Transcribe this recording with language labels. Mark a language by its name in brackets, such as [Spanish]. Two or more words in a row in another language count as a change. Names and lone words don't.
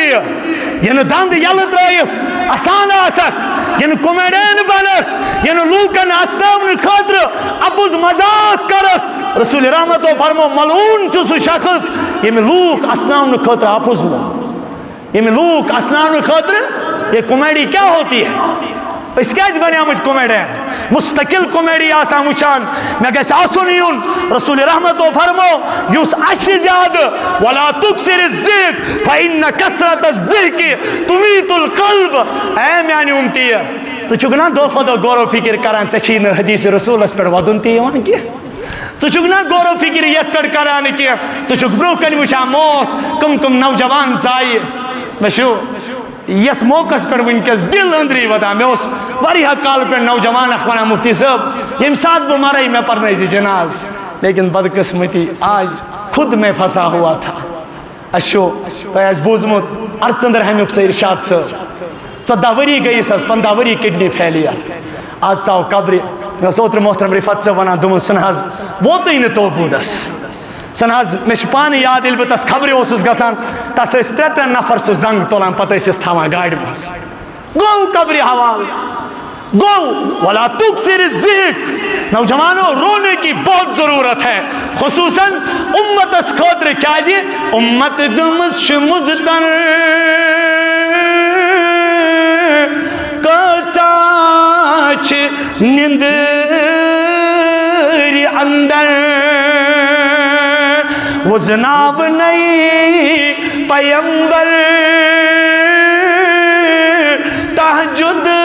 [Kashmiri] یہِ نہٕ دنٛد یلہٕ ترٲیِتھ آسان آسکھ یہِ نہٕ کومیڈین بنکھ یہِ نہٕ لوٗکن اَسناونہٕ خٲطرٕ اَپُز مذاق کرکھ رسول رحمتو فرمو ملعوٗن چھُ سُہ شخص ییٚمہِ لوٗکھ اَسناونہٕ خٲطرٕ اَپُز ووٚن ییٚمہِ لوٗکھ اَسناونہٕ خٲطرٕ [Urdu] یہ کومیڈی کیا ہوتی ہے [Kashmiri] أسۍ کیٛازِ بنیٛامٕتۍ کومیڈین مستقل کومیڈی آسان وٕچھان مےٚ گژھِ آسُن یُن رسول رحمتو فرمو یُس اَسہِ زیادٕ [Arabic] ولا تُکسِر الذِکر فإن کثرت الذِکر تُمیٖتُ القلب [Kashmiri] اے میانہِ اُمتی ژٕ چھُکھ نا دۄہ کھۄتہٕ دۄہ غورو فِکر کران ژےٚ چھی نہٕ حدیٖث رسوٗلس پٮ۪ٹھ ودُن تہِ یِوان کینٛہہ ژٕ چھُکھ نا غورو فِکر یتھ پٮ۪ٹھ کران کینٛہہ ژٕ چھُکھ برونٛہہ کَنہِ وٕچھان موت کٕم نوجوان ژایہِ مےٚ چھُ یتھ موقعس پٮ۪ٹھ وٕنکیٚس دل أنٛدری ودان مےٚ اوس واریاہ کالہٕ پٮ۪ٹھ نوجوان اکھ ونان مفتی صٲب ییٚمہِ ساتہٕ بہٕ مرے مےٚ پرنٲیزِ جناز لیکن بدقسمتی [Urdu] آج خود میں پھنسا ہوا تھا [Kashmiri] اَسہِ چھُ تۄہہِ آسہِ بوٗزمُت ارژندر ہمیُک سُہ ارشاد صٲب 14 ؤری گٔیِس حظ 15 ؤری [English] kidney failure [Kashmiri] آز ژاو قبرِ مےٚ اوس اوترٕ محترم رِفت صٲب ونان دوٚپُن سُہ نہ حظ ووتُے نہٕ توبوٗدس سُہ نہ حظ مےٚ چھُ پانہٕ یاد ییٚلہِ بہٕ تس خبرِ اوسُس گژھان تس ٲسۍ 3 نفر سُہ زنٛگ تُلان پتہٕ ٲسِس تھاوان گاڑِ منٛز گوٚو قبرِ حوالہٕ گوٚو [Arabic] ولا تُکسِر الذِکر [Kashmiri] نوجوانو [Urdu] رونے کی بہت ضرورت ہے [Kashmiri] خصوصاً امتس خٲطرٕ کیٛازِ اُمت گٔمٕژ چھِ مُضطر کۭژاہ چھِ نِندٕرِ اندر وُزناو نَے پیمبر تہجد